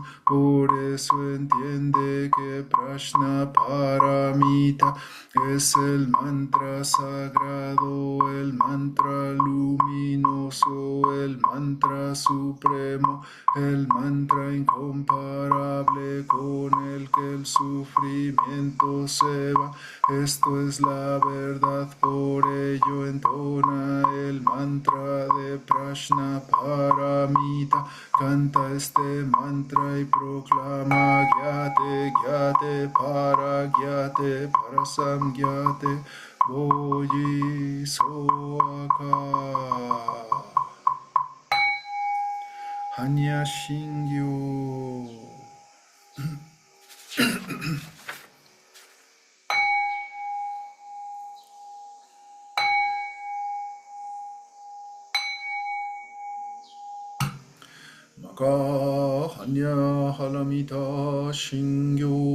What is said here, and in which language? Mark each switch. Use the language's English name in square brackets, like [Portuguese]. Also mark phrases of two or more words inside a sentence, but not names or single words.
[Spanish] Por eso entiende que Prajnaparamita es el mantra sagrado, el mantra luminoso, el mantra supremo, el mantra incomparable con el que el sufrimiento se va. Esto es la verdad, por ello entona el mantra de Prajnaparamita. Canta este mantra y proclama [Japanese] ぎゃてい ぎゃてい はら ぎゃてい はら そうぎゃてい ぼじ そわか. 般若 心経. 摩訶 般若 波羅蜜多 心経.